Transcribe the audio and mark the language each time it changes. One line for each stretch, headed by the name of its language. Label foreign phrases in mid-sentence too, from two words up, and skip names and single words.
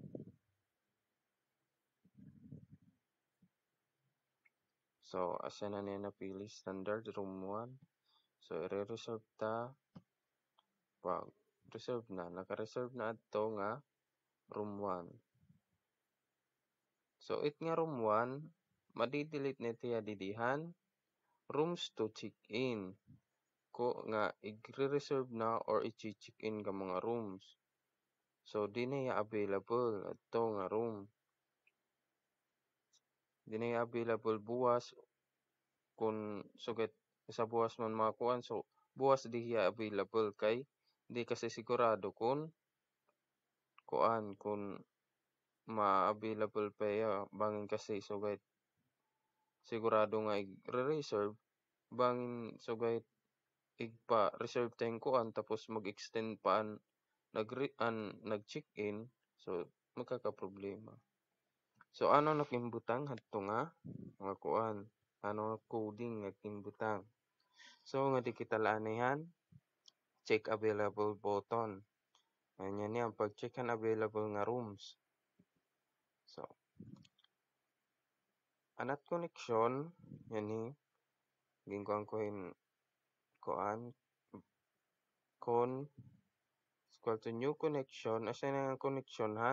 Waray: So, asa na niya napili? Standard, room 1. So, i-reserve ta. Pag reserve na. Naka-reserve na ito nga room 1. So, it nga room 1, madidelete na tiya didihan.
English: Rooms to check in.
Waray: Ko nga, i-reserve na or i-check in ka mga rooms. So, di na ya available. Ito nga room. Di na ya available buwas. Kung sugat sa buwas man makakuan. So, buwas di ya available kay di kasi sigurado kung ma-available pa ya. Bangin kasi sugat sigurado nga i-reserve. Bangin sugat igpa-reserve tayong kuan tapos mag-extend pa nag-check-in. So, magkakaproblema. So, ano nakimbutang hadto nga mga kuan? Ano coding nakimbutang? So, nga di kita laanihan,
English: check available button.
Waray: Ayan yan, pag-check ang available nga rooms. So, anat connection, yan ni, ginkuhan ko yung kuan,
English: equal to new connection,
Waray: asa na ang connection han?